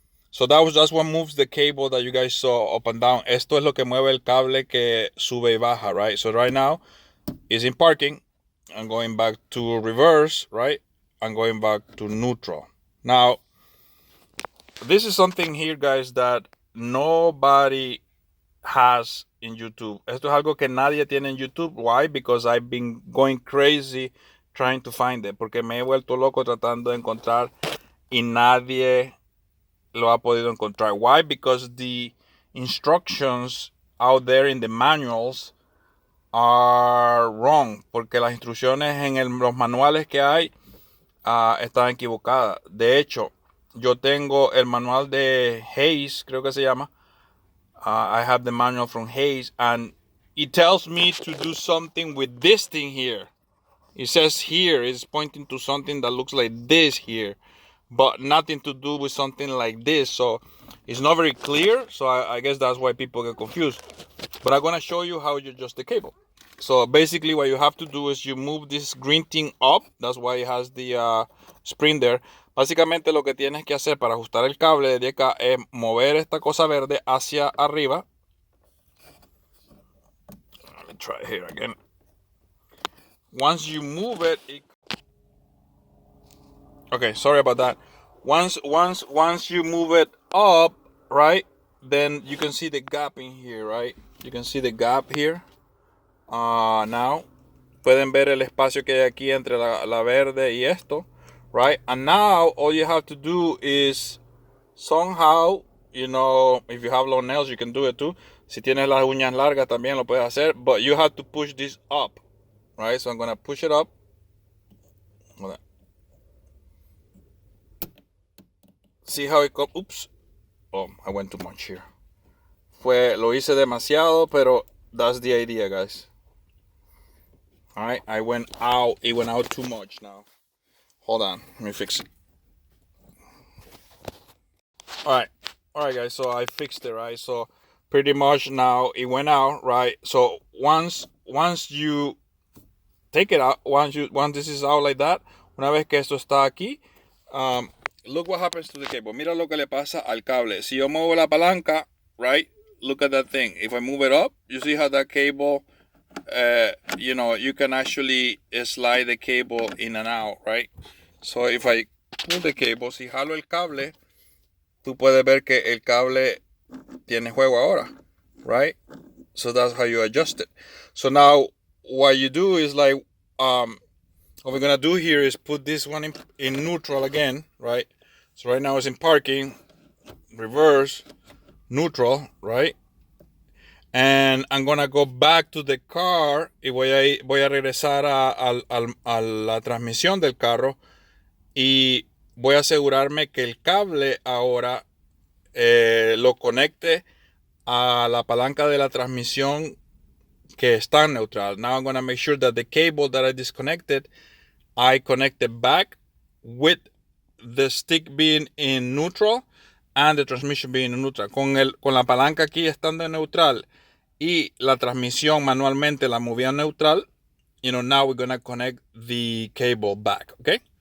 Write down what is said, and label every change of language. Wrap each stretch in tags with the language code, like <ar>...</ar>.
<en>So that's what moves the cable that you guys saw up and down.</en> <es>Esto es lo que mueve el cable que sube y baja,</es> <en>right? So right now it's in parking. I'm going back to reverse, right? I'm going back to neutral. Now, this is something here, guys, that nobody has in YouTube.</en> <es>Esto es algo que nadie tiene en YouTube.</es> <en>Why? Because I've been going crazy trying to find it.</en> <es>Porque me he vuelto loco tratando de encontrar y nadie lo ha podido encontrar.</es> <en>Why? Because the instructions out there in the manuals are wrong.</en> <es>Porque las instrucciones en los manuales que hay están equivocadas. De hecho, yo tengo el manual de Hayes, creo que se llama.</es> <en>I have the manual from Hayes, and it tells me to do something with this thing here. It says here, it's pointing to something that looks like this here, but nothing to do with something like this. So it's not very clear. So I guess that's why people get confused. But I'm going to show you how you adjust the cable. So basically what you have to do is you move this green thing up. That's why it has the spring there.</en> <es>Básicamente lo que tienes que hacer para ajustar el cable de acá es mover esta cosa verde hacia arriba.</es> <en>me try here again. Once you move it, okay, sorry about that. Once you move it up, right, then you can see the gap in here, right? You can see the gap here. Now,</en> <es>pueden ver el espacio que hay aquí entre la verde y esto,</es> <en>right? And now all you have to do is somehow, you know, if you have long nails, you can do it too.</en> <es>Si tienes las uñas largas también lo puedes hacer,</es> <en>but you have to push this up, right? So I'm gonna push it up. See how it comes. Oops. Oh, I went too much here.</en> <es>Lo hice demasiado, pero</es> <en>that's the idea, guys. All right, it went out too much now. Hold on, let me fix it. All right, guys, so I fixed it, right? So pretty much now it went out, right? So once you take it out, once this is out like that,</en> <es>una vez que esto está aquí,</es> <en>look what happens to the cable.</en> <es>Mira lo que le pasa al cable. Si yo muevo la palanca,</es> <en>right? Look at that thing. If I move it up, you see how that cable, you know, you can actually slide the cable in and out, right? So if I pull the cable,</en> <es>si jalo el cable, tú puedes ver que el cable tiene juego ahora,</es> <en>right? So that's how you adjust it. So now what you do is like, what we're gonna do here is put this one in neutral again, right? So right now it's in parking, reverse, neutral, right? And I'm gonna go back to the car</en> <es>y voy a regresar a la transmisión del carro y voy a asegurarme que el cable ahora lo conecte a la palanca de la transmisión que está en neutral.</es> <en>Now I'm gonna make sure that the cable that I disconnected, I connect it back with the stick being in neutral and the transmission being in neutral.</en> <es>Con la palanca aquí estando en neutral y la transmisión manualmente la movía en neutral,</es> <en>you know, now we're gonna connect the cable back, okay?</en>